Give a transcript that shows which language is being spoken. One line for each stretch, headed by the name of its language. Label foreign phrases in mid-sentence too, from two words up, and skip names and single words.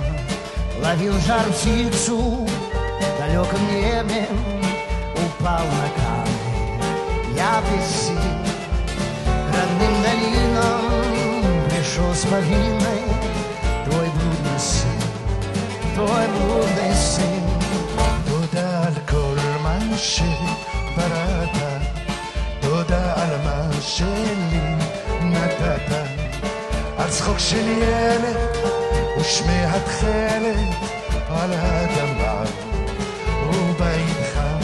Russian: Ловил жар птицу в далеком небе, упал на камни, я без сил. Родным долинам пришел с повинной твой блудный сын, твой блудный сын.
Hebrew: תודה על כל מה שבראת, תודה על מה שלי נתת, על צחוק של ילד ושמי התכלת על האדמה ובית חם.